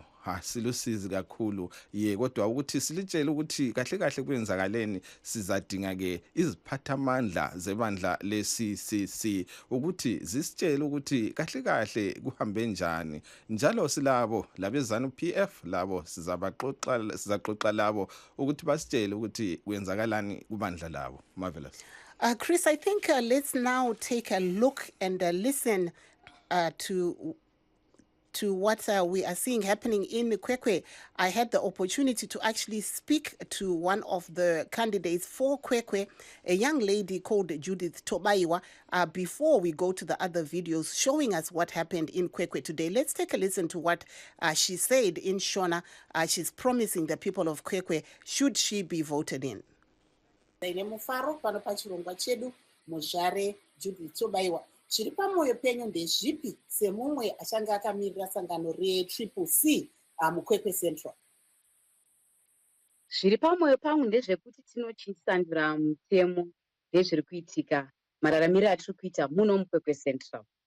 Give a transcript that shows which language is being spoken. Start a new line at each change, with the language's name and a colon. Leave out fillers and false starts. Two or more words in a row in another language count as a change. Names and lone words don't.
North Ndebele: Silusizi kakhulu kodwa ukuthi silitshele ukuthi kahle kahle kwenzakaleni sizadinga ke iziphathamandla zebandla leCCC ukuthi zisitshele ukuthi kahle kahle kuhambe njani. Njalo silabo labezanu PF labo sizaxoxa labo ukuthi basitshele ukuthi kwenzakalani kubandla labo.
English: Marvelous. Chris, I think let's now take a look and listen to what we are seeing happening in Kwekwe. I had the opportunity to actually speak to one of the candidates for Kwekwe, a young lady called Judith Tobaiwa, before we go to the other videos showing us what happened in Kwekwe today. Let's take a listen to what she said in Shona. She's promising the people of Kwekwe should she be voted in. Judith Tobaiwa.
Shona: Chiri pamwoyo penyu ndezvipi semumwe achange akamirira sangano reCCC muKwekwe Central? Zviri pamwoyo pangu ndezvekuti tinochinjisandura mutemo nezviri kuitika mararamiro atiri kuita muno muKwekwe Central.